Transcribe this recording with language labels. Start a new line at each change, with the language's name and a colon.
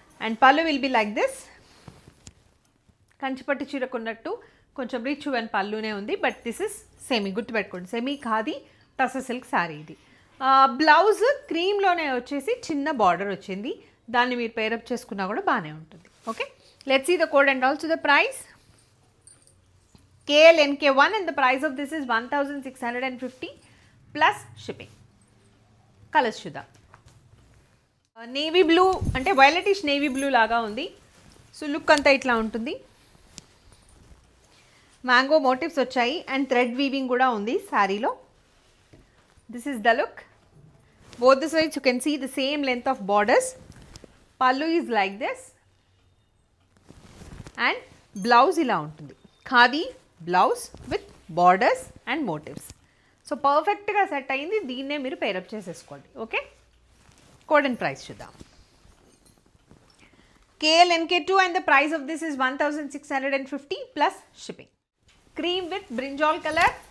English: And pallu will be like this.
Telugu: కంచిపట్టు చీరకున్నట్టు కొంచెం rich and పళ్ళునే ఉంది,
English: but this is semi,
Telugu: గుర్తుపెట్టుకోండి, సెమీ ఖాదీ టసర్ సిల్క్ శారీ ఇది. బ్లౌజ్ క్రీమ్లోనే వచ్చేసి చిన్న బార్డర్ వచ్చింది, దాన్ని మీరు పేరప్ చేసుకున్నా కూడా బాగానే ఉంటుంది.
English: Okay, let's see the code and also the price. KLNK1 and the price of this is 1650 plus shipping.
Telugu: Colours చూద్దాం. నేవీ బ్లూ అంటే వైలెటిష్ నేవీ బ్లూ లాగా ఉంది. సో లుక్ అంతా ఇట్లా ఉంటుంది. మ్యాంగో మోటివ్స్ వచ్చాయి అండ్ థ్రెడ్ వీవింగ్ కూడా ఉంది శారీలో.
English: This is the look. Both the sides you can see the same length of borders. Pallu is like this and blouse
Telugu: ఇలా ఉంటుంది.
English: Khadi blouse with borders and motives.
Telugu: So పర్ఫెక్ట్గా set అయింది, దీన్నే మీరు పేరప్ చేసేసుకోండి. ఓకే, కోడ్ అండ్ ప్రైస్ చూద్దాం.
English: KLNK2 and the price of this is 1650 plus shipping. Cream with brinjal color.